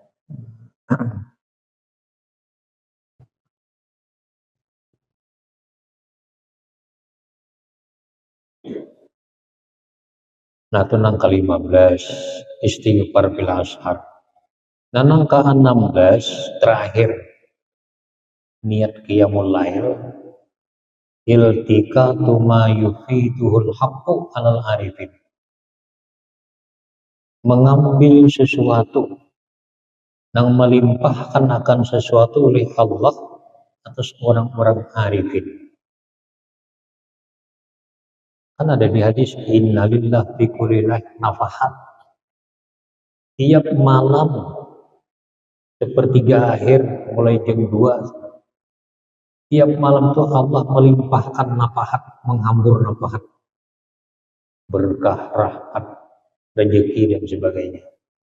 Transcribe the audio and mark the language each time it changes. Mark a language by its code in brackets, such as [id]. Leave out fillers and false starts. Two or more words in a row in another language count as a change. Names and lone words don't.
[bjn] Nah, itu nang ke-15 [ar] استغفار بالأسحار. [bjn] Nah, nang ke-16 terakhir niat [ar] قيام الليل التقاط ما يفيده الحق على العارفين. [bjn] Mengambil sesuatu yang melimpahkan akan sesuatu oleh Allah atas orang-orang arifin. Kan ada di hadis [ar] إن لله في كل نفحات. [bjn] Tiap malam sepertiga akhir mulai jam 2, tiap malam tuh Allah melimpahkan nafahat, menghambur nafahat, berkah, rahmat, rezeki dan sebagainya.